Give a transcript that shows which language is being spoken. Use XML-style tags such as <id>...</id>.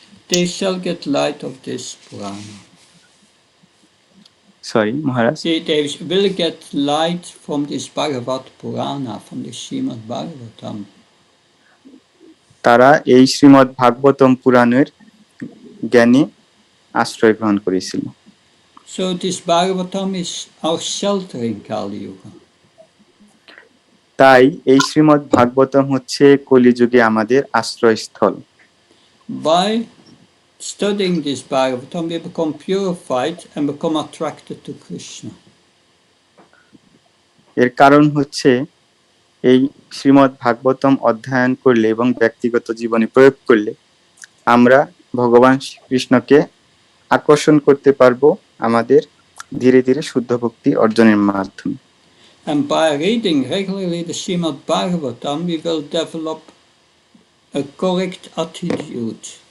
<en>they shall get light of this Purana.</en> <bn>Sorry Maharaj,</bn> <en>They will get light from this Bhagavad Purana, from the Srimad Bhagavatam.</en> <bn>তারা এই শ্রীমদ্ ভাগবতম পুরাণের জ্ঞানে আশ্রয় গ্রহণ করেছিল।</bn> <en>So this Bhagavatam is our shelter in Kali Yuga.</en> <bn>তাই এই শ্রীমদ্ ভাগবতম হচ্ছে কলিযুগে আমাদের আশ্রয়স্থল।</bn> <en>By studying this Bhagavatam, we become purified and become attracted to Krishna.</en> <bn>এর কারণ হচ্ছে এই শ্রীমদ্ ভাগবতম অধ্যয়ন করলে এবং ব্যক্তিগত জীবনে প্রয়োগ করলে আমরা ভগবান কৃষ্ণকে আকর্ষণ করতে পারবো আমাদের ধীরে ধীরে শুদ্ধ ভক্তি অর্জনের মাধ্যমে।</bn> <en>And by reading regularly the Srimad Bhagavatam, we will develop a correct attitude.</en>